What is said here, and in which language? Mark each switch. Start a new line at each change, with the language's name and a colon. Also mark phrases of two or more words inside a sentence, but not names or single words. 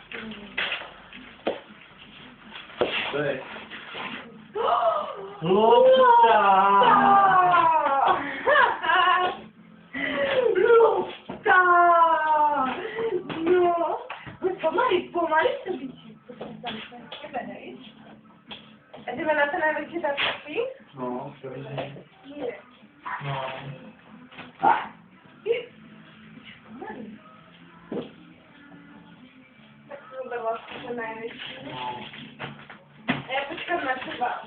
Slovak: To je lopta! Lopta! No. Pomaly to bíčí. Hej.
Czech: A jdeme na ten největší zápasy? No, první. Je. No.
Slovak: Pomaly.
Czech: Tak to bude vlastně ten největší. No.
Slovak: A já počkám na teba.